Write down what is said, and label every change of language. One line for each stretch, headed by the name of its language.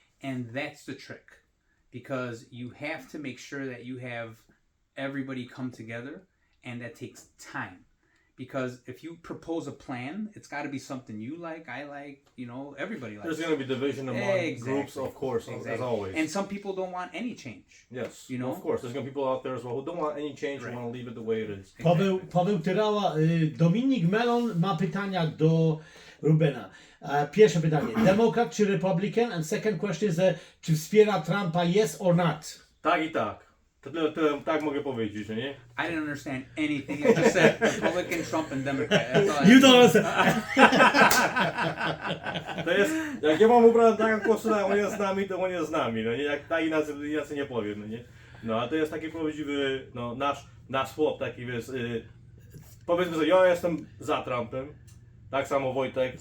English: And that's the trick, because you have to make sure that you have everybody come together, and that takes time. Because if you propose a plan, it's got to be something you like, I like, everybody likes. There's going to be division among groups, of course, as always. And some people don't want any change. Yes, of course. There's going to be people out there as well who don't want any change and want to leave it the way it is.
Polish: Paweł Tyrała, Dominik Melon ma pytania do Rubena. Pierwsze pytanie, Democrat czy Republican?
English: And second question is,
Polish: czy wspiera Trumpa,
English: yes or not?
Polish: Tak i tak. To tak mogę powiedzieć, nie?
English: I didn't understand anything. I just said Republican, Trump, and Democrat. That's all I You don't understand.
Polish: To jest, jak ja mam ubrane taką koszulę, on jest z nami, to on jest z nami, no nie? Jak tak inaczej nie powiem, no nie? No, a to jest taki prawdziwy, nasz chłop, taki, wiesz, powiedzmy sobie, ja jestem za Trumpem. Tak samo Wojtek,